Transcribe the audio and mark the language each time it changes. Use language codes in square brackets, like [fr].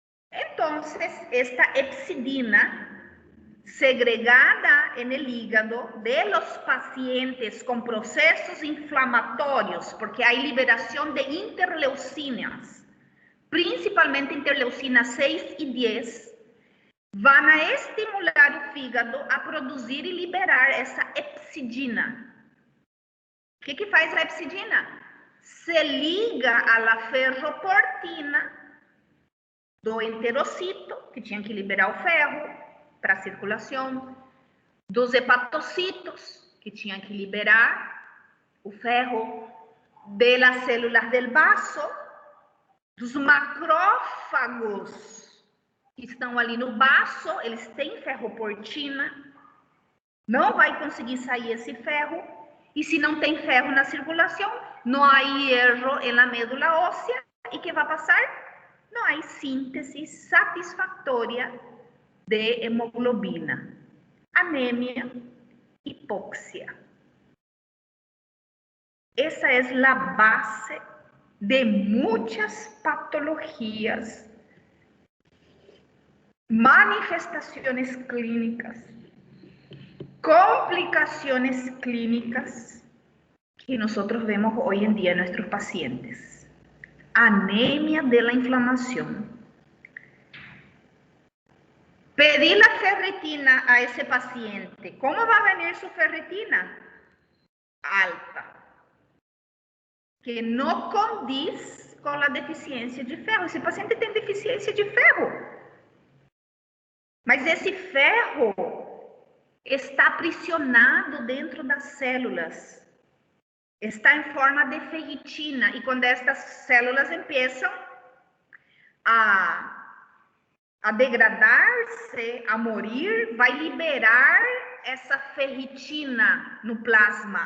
[es] Entonces, esta epsidina segregada en el hígado de los pacientes con procesos inflamatorios, porque hay liberación de interleucinas, principalmente interleucinas 6 y 10, van a estimular el fígado a producir y liberar esa epsidina. [pt] ¿Qué faz a epsidina? Se liga a la ferroportina do enterocito, que tinha que liberar o ferro para a circulação, dos hepatocitos, que tinha que liberar o ferro, das células del vaso, dos macrófagos, que estão ali no vaso, eles têm ferroportina, não vai conseguir sair esse ferro, e se não tem ferro na circulação, não há hierro na médula óssea, e que vai passar? Não há síntese satisfatória de hemoglobina, anemia, hipóxia. Essa é a base [es] de muchas patologías, manifestaciones clínicas, complicaciones clínicas que nosotros vemos hoy en día en nuestros pacientes. Anemia de la inflamación. Pedir la ferritina a ese paciente. ¿Cómo va a venir su ferritina? Alta. [pt] Que no condiz com a deficiência de ferro. Esse paciente tem deficiência de ferro. Mas esse ferro está aprisionado dentro das células. Está em forma de ferritina. E quando estas células começam a degradar-se, a morir, vai liberar essa ferritina no plasma.